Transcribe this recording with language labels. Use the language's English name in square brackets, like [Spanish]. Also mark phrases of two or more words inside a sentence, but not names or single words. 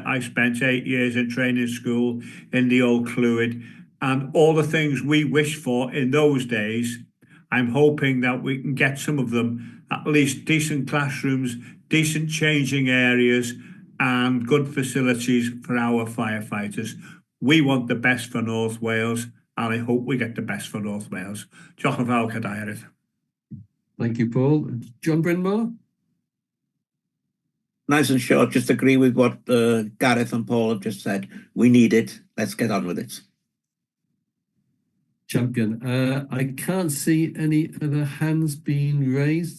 [English] I spent 8 years in training school in the Old Clwyd, and all the things we wished for in those days, I'm hoping that we can get some of them, at least decent classrooms, decent changing areas, and good facilities for our firefighters. We want the best for North Wales, and I hope we get the best for North Wales. [Welsh] Diolch yn fawr, Cadeirydd. [English] Thank you, Paul. John Brynmore? Nice and short, just agree with what Gareth and Paul have just said. We need it. Let's get on with it. Champion. I can't see any other hands being raised.